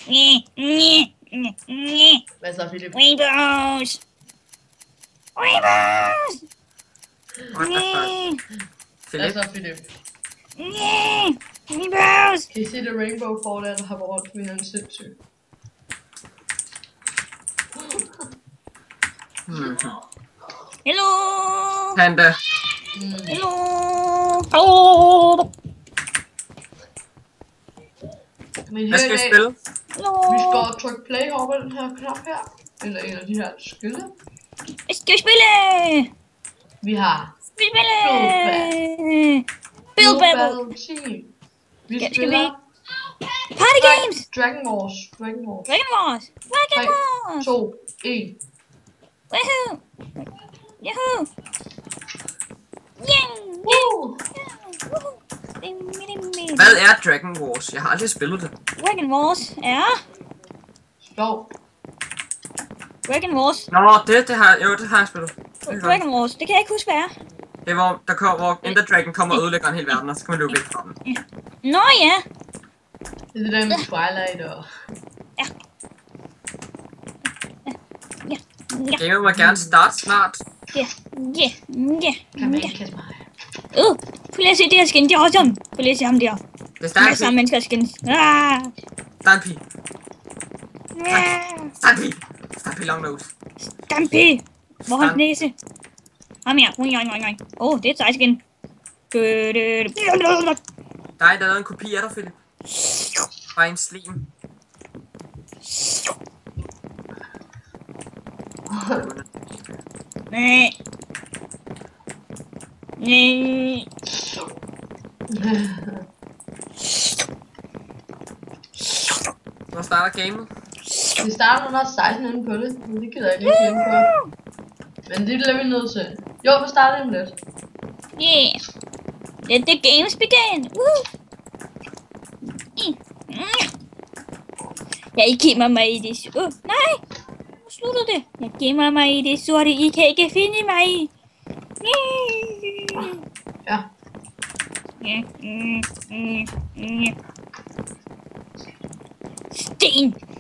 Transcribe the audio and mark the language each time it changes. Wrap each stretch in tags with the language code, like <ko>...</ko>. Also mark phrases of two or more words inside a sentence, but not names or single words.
<da>Hvad så, Philip?</da> <en>Rainbows! Rainbows!</en> <da>Hvad så, Philip?</da> <en>Rainbows!</en> <da>Kan I se det rainbow for der har rundt med en sindssyg?</da> <en>Hello! Panda. Hello! Hello!</en> <da>Men Hvad her skal i vi dag, spille? vi skal trykke play over på den her knap her. Eller en af de her skilte. Hvad skal vi spille? Vi har Vi spiller! Bilbo! Team. Vi Skal vi spiller</da> <en>Party games! Dragon Wars. Dragon Wars. Dragon Wars! Dragon 3, Wars! 2, 1. Woohoo! Yahoo! Yeah! Woo!</en> <da>Hvad er Dragon Wars? Jeg har aldrig spillet det. Dragon Wars er... Skov. Dragon Wars. Nå, det har jeg spillet. Dragon Wars, det kan jeg ikke huske, hvad er. Det er hvor Ender Dragon kommer og ødelægger en hel verden, og så kan man løbe væk fra den. Nå ja. Det er det der med Twilight og... Gamer må gerne starte snart. Ja. Kan man ikke kaste mig? Prøv lige at se det her skin, det er awesome. Prøv lige at se ham der. Det er Masser af mennesker skins. Ah. Stampy. Ah.</da> <en>Stampy. Stampy long nose.</en> <da>Stampy. Hvor har næse? Ham her. Det er et sejt skin. Der er lavet en kopi af dig, Philip. Bare en slim. Nej. Hvor starter gamet? Vi starter under 16 inde på det, men det gider jeg ikke lige på. Men det bliver vi nødt til. Jo, vi starter lidt.</da> <en>Yeah. Let the games begin. Woo.</en> <da>Jeg gemmer mig i det. Nej. Nu slutter det. Jeg gemmer mig i det sorte. I kan ikke finde mig. Ja. Sten.</da>